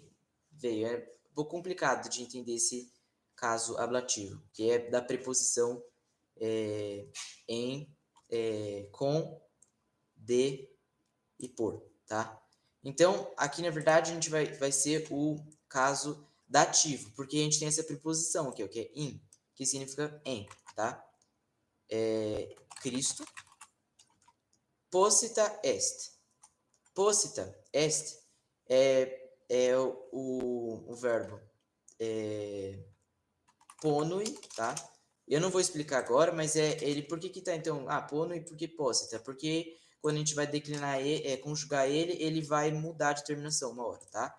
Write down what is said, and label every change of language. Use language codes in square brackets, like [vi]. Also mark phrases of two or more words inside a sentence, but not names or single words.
[pt] É um pouco complicado de entender esse caso ablativo, que é da preposição em, com, de e por, tá? Então, aqui na verdade a gente vai ser o caso dativo, porque a gente tem essa preposição aqui, ó, que é in, que significa em, tá? [la] Cristo posita est. Posita est [pt] é o verbo ponui, tá? Eu não vou explicar agora, mas ele, por que tá então, ponui, por que posita? Porque quando a gente vai declinar conjugar ele vai mudar de terminação uma hora, tá?